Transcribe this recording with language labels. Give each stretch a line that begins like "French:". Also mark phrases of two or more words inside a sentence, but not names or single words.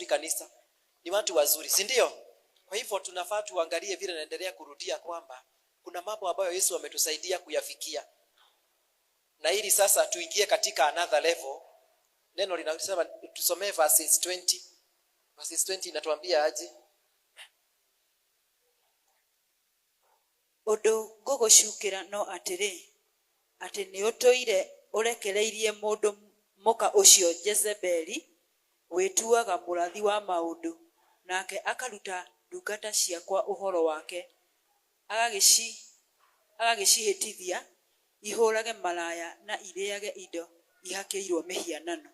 Swahili: Kanisa ni watu wazuri, si ndio? Kwa hivyo tunafaa tuangalie vile naendelea kurudia kwamba kuna mambo ambayo Yesu ametusaidia kuyafikia, na ili sasa tuingie katika
English: another level.
Swahili: Neno linasema tusomee verses 20. Verses 20 inatuambia aje?
Kikuyu: Ũndũ ngũgũcukĩra no atĩrĩ, atĩ nĩ ũtũire ũrekereirie mũndũ mũka ũcio Jezebeli wĩtuaga mũrathi wa maũndũ, nake akaruta ndungata ciakwa ũhoro wake, agagĩcihĩtithia ihũrage malaya na irĩage indo ihakĩirwo mĩhianano.